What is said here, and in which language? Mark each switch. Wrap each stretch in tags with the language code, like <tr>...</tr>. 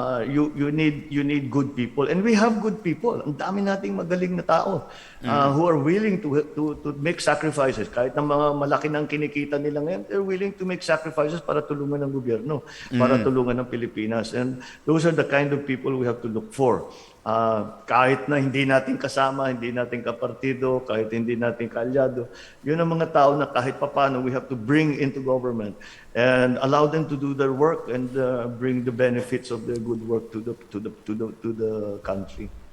<en>You need good people, and we have good people.</en> <tl>Ang dami nating magaling na tao</tl> <en>who are willing to make sacrifices.</en> <tl>Kahit na mga malaki ng kinikita nila ngayon,</tl> <en>they're willing to make sacrifices</en> <tl>para tulungan ng gobyerno, para tulungan ng Pilipinas.</tl> <en>And those are the kind of people we have to look for.</en> <tl>Kahit na hindi natin kasama, hindi natin kapartido, kahit hindi natin kaalyado, yun ang mga tao na kahit papano</tl> <en>we have to bring into government and allow them to do their work and bring the benefits of their good work to the country.</en>